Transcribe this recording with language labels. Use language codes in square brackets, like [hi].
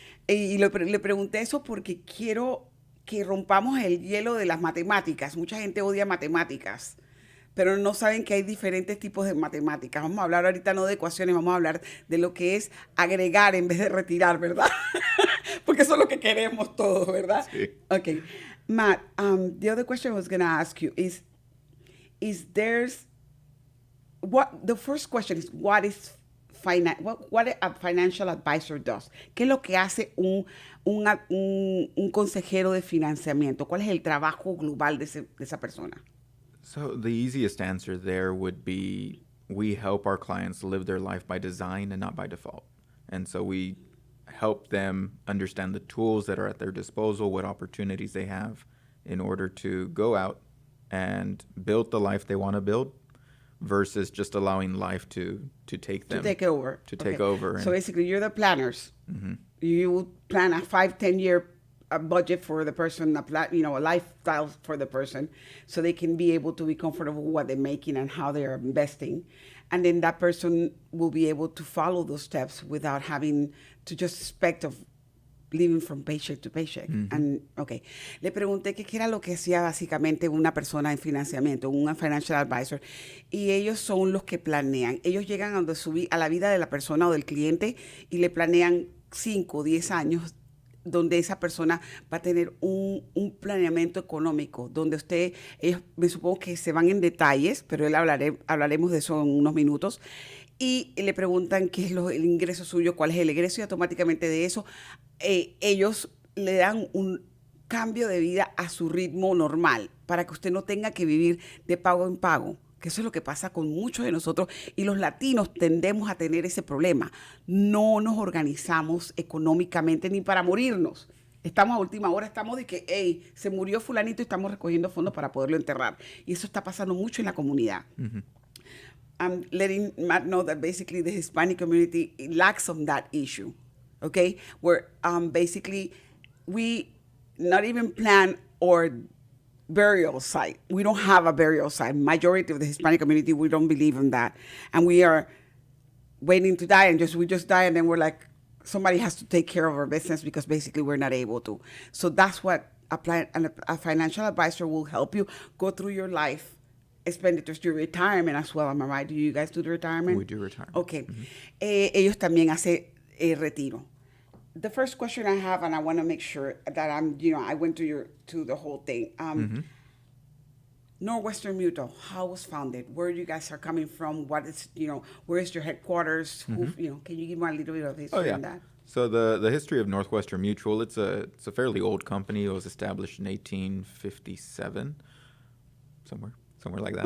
[es] Y le pregunté eso porque quiero que rompamos el hielo de las matemáticas. Mucha gente odia matemáticas, pero no saben que hay diferentes tipos de matemáticas. Vamos a hablar ahorita no de ecuaciones, vamos a hablar de lo que es agregar en vez de retirar, ¿verdad? Porque eso es lo que queremos todos, ¿verdad? Sí. [en] Okay. Matt, the other question I was going to ask you is the first question is, what a financial advisor does? [es] ¿Qué es lo que hace un consejero de financiamiento? ¿Cuál es el trabajo global de esa persona? [en] So the easiest answer there would be we help our clients live their life by design and not by default. And so we help them understand the tools that are at their disposal, what opportunities they have in order to go out and build the life they want to build versus just allowing life to take them. To take over. Take over. So basically, you're the planners. Mm-hmm. You plan a 5-10 year budget for the person, a lifestyle for the person, so they can be able to be comfortable with what they're making and how they're investing. And then that person will be able to follow those steps without having to just expect of living from paycheck to paycheck. Mm-hmm. And, okay. [es] Le pregunté qué era lo que hacía básicamente una persona en financiamiento, un financial advisor. Y ellos son los que planean. Ellos llegan a la vida de la persona o del cliente y le planean 5 o 10 años donde esa persona va a tener un planeamiento económico, donde ellos me supongo que se van en detalles, pero hablaremos de eso en unos minutos, y le preguntan qué es el ingreso suyo, cuál es el egreso, y automáticamente de eso ellos le dan un cambio de vida a su ritmo normal, para que usted no tenga que vivir de pago en pago. Que eso es lo que pasa con muchos de nosotros, y los latinos tendemos a tener ese problema. No nos organizamos económicamente ni para morirnos. Estamos a última hora, estamos de que, hey, se murió fulanito y estamos recogiendo fondos para poderlo enterrar. Y eso está pasando mucho en la comunidad. Mm-hmm. [en] I'm letting Matt know that basically the Hispanic community lacks on that issue, okay? Where basically we not even plan or burial site. We don't have a burial site. Majority of the Hispanic community, we don't believe in that. And we are waiting to die, and we just die, and then we're like, somebody has to take care of our business because basically we're not able to. So that's what a financial advisor will help you go through your life expenditures, your retirement as well. Am I right? Do you guys do the retirement? We do retirement. Okay. Mm-hmm. [es] Ellos también hacen retiro. [en] The first question I have, and I want to make sure that I went to the whole thing. Mm-hmm. Northwestern Mutual, how was founded? Where you guys are coming from? What is, where is your headquarters? Mm-hmm. Can you give me a little bit of history on that? So the history of Northwestern Mutual, it's a fairly old company. It was established in 1857, somewhere like that.